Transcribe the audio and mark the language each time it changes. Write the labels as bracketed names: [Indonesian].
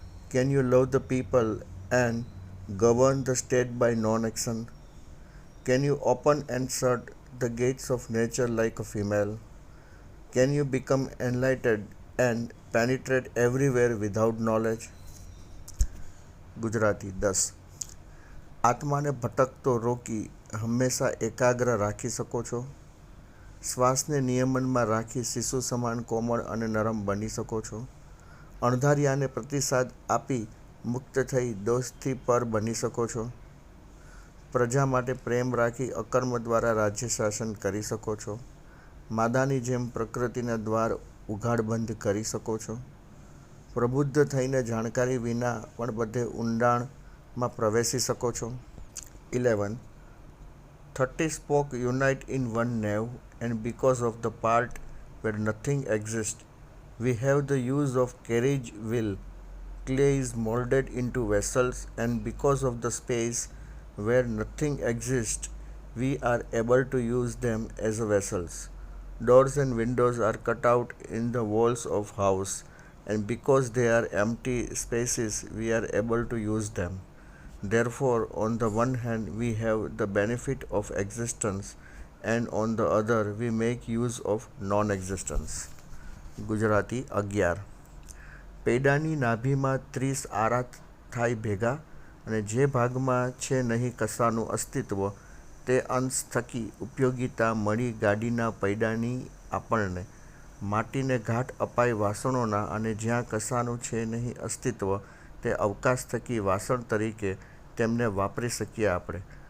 [English] Can you love the people and govern the state by non-action? Can you open and shut the gates of nature like a female? Can you become enlightened and penetrate everywhere without knowledge? [Gujarati] Gujarati 10. આત્માને ભટકતો રોકી હંમેશા એકાગ્ર રાખી શકો છો? શ્વાસને નિયમનમાં રાખી શિશુ સમાન કોમળ અને નરમ બની શકો છો? અણધાર્યાને પ્રતિસાદ આપી મુક્ત થઈ દોષથી પર બની શકો છો? પ્રજા માટે પ્રેમ રાખી અકર્મ દ્વારા રાજ્ય શાસન કરી શકો છો? માદાની જેમ પ્રકૃતિના દ્વાર ઉઘાડ બંધ કરી શકો છો? પ્રબુદ્ધ થઈને જાણકારી વિના પણ બધે ઊંડાણમાં પ્રવેશી શકો છો? [English] 11. 30 spoke unite in one nave, and because of the part where nothing exists, we have the use of carriage wheel. Clay is molded into vessels, and because of the space where nothing exists, we are able to use them as vessels. Doors and windows are cut out in the walls of house, and because they are empty spaces, we are able to use them. Therefore, on the one hand, we have the benefit of existence, and on the other, we make use of non-existence. [Gujarati] Gujarati 11. પેડાની નાભીમાં 30 આરા થાય ભેગા, અને જે ભાગમાં છે નહીં કશાનું અસ્તિત્વ, તે અંશ થકી ઉપયોગિતા મળી ગાડીના પૈડાની આપણને. માટીને ઘાટ અપાય વાસણોના, અને જ્યાં કશાનું છે નહીં અસ્તિત્વ, તે અવકાશ થકી વાસણ તરીકે તેમને વાપરી શકીએ આપણે.